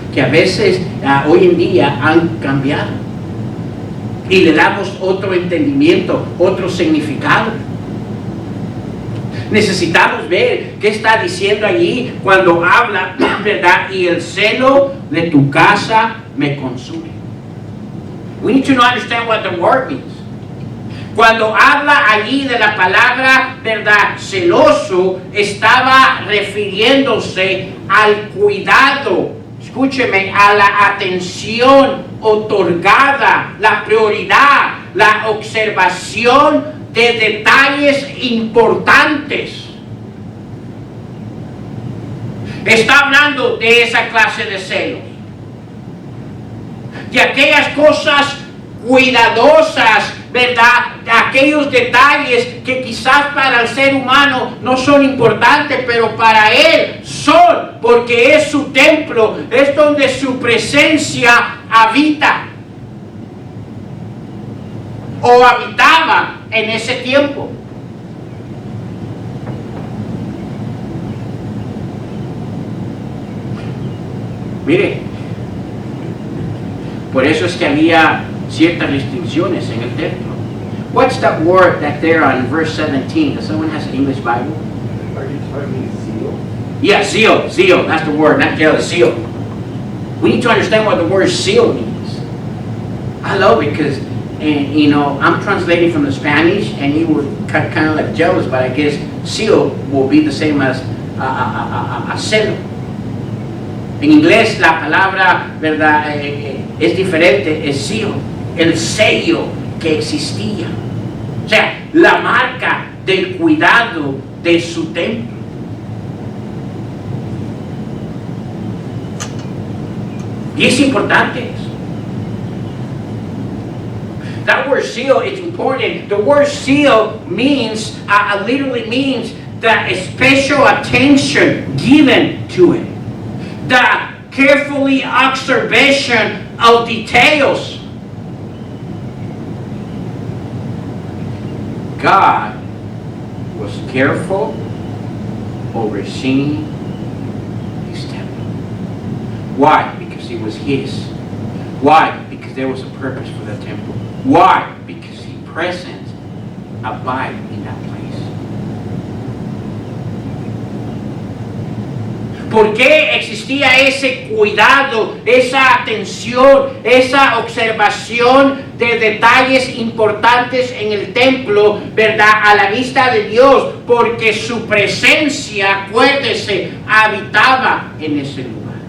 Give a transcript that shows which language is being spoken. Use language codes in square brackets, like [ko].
[es] Que a veces hoy en día han cambiado. Y le damos otro entendimiento, otro significado. Necesitamos ver qué está diciendo allí cuando habla, ¿verdad? Y el celo de tu casa me consume. [en] We need to understand what the word means. [es] Cuando habla allí de la palabra, ¿verdad? Celoso, estaba refiriéndose al cuidado, escúcheme, a la atención otorgada, la prioridad, la observación de detalles importantes. Está hablando de esa clase de celos, de aquellas cosas cuidadosas, ¿verdad? Aquellos detalles que quizás para el ser humano no son importantes, pero para él son, porque es su templo, es donde su presencia habita o habitaba en ese tiempo. Mire, por eso es que había ciertas restricciones en el templo. [en] What's that word that there on verse 17? Does someone has an English Bible? Are you talking zeal? Yeah, zeal, that's the word, not jealous, zeal. We need to understand what the word zeal means. I love it because, I'm translating from the Spanish, and you were kind of like jealous, but I guess zeal will be the same as celo. [es] En inglés la palabra, ¿verdad? Es diferente, es zeal, el sello que existía. O sea, la marca del cuidado de su templo. Y es importante eso. [en] That word seal is important. The word seal means, literally means the special attention given to it. The carefully observation of details. God was careful overseeing his temple. Why? Because it was his. Why? Because there was a purpose for the temple. Why? Because his presence abide in that place. [es] ¿Por qué existía ese cuidado, esa atención, esa observación de detalles importantes en el templo, ¿verdad? A la vista de Dios, porque su presencia, acuérdese, habitaba en ese lugar.